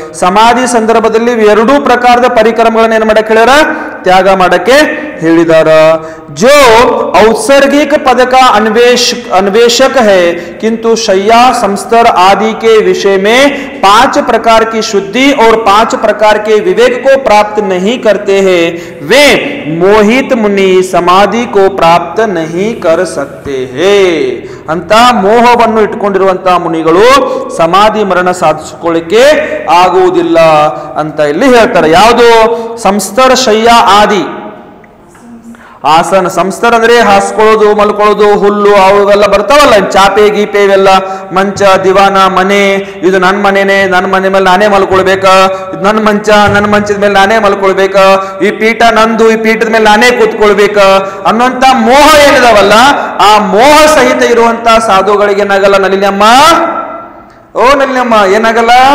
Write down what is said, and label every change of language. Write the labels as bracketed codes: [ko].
[kn] ಸಮಾಧಿ ಸಂದರ್ಭದಲ್ಲಿ ಎರಡೂ ಪ್ರಕಾರದ ಪರಿಕರ್ಮಗಳನ್ನ ಏನ್ ಮಾಡಕ್ಕೆ ಹೇಳ್ಯಾರ? ತ್ಯಾಗ ಮಾಡಕ್ಕೆ ಹೇಳಿದಾರ. [hi] जो औत्सर्गिक पद का अन्वेषक है किंतु शय्या, संस्तर आदि के विषय में 5 प्रकार की शुद्धि और 5 प्रकार के विवेक को प्राप्त नहीं करते हैं, वे मोहित मुनि समाधि को प्राप्त नहीं कर सकते हैं. [kn] ಅಂತ ಮೋಹವನ್ನು ಇಟ್ಕೊಂಡಿರುವಂತಹ ಮುನಿಗಳು ಸಮಾಧಿ ಮರಣ ಸಾಧಿಸಿಕೊಳ್ಳಿಕ್ಕೆ ಆಗುವುದಿಲ್ಲ ಅಂತ ಇಲ್ಲಿ ಹೇಳ್ತಾರೆ. ಯಾವುದು? ಸಂಸ್ತರ, ಶಯ್ಯ ಆದಿ ಆಸನ. ಸಂಸ್ಕಾರ ಅಂದ್ರೆ ಹಾಸ್ಕೊಳ್ಳೋದು, ಮಲ್ಕೊಳ್ಳೋದು, ಹುಲ್ಲು ಅವೆಲ್ಲ ಬರ್ತಾವಲ್ಲ, ಚಾಪೆ ಗೀಪೆ ಇವೆಲ್ಲ, ಮಂಚ, ದಿವಾನ, ಮನೆ, ಇದು ನನ್ನ ಮನೆನೇ, ನನ್ನ ಮನೆ ಮೇಲೆ ನಾನೇ ಮಲ್ಕೊಳ್ಬೇಕ, ಇದು ನನ್ನ ಮಂಚ, ನನ್ನ ಮಂಚದ ಮೇಲೆ ನಾನೇ ಮಲ್ಕೊಳ್ಬೇಕ, ಈ ಪೀಠ ನಂದು, ಈ ಪೀಠದ ಮೇಲೆ ನಾನೇ ಕೂತ್ಕೊಳ್ಬೇಕ ಅನ್ನುವಂತ ಮೋಹ ಏನಿದಾವಲ್ಲ, ಆ ಮೋಹ ಸಹಿತ ಇರುವಂತ ಸಾಧುಗಳಿಗೆ ಏನಾಗಲ್ಲ ನಲಿನಮ್ಮ. ಓ ನಲಿನಮ್ಮ, ಏನಾಗಲ್ಲ?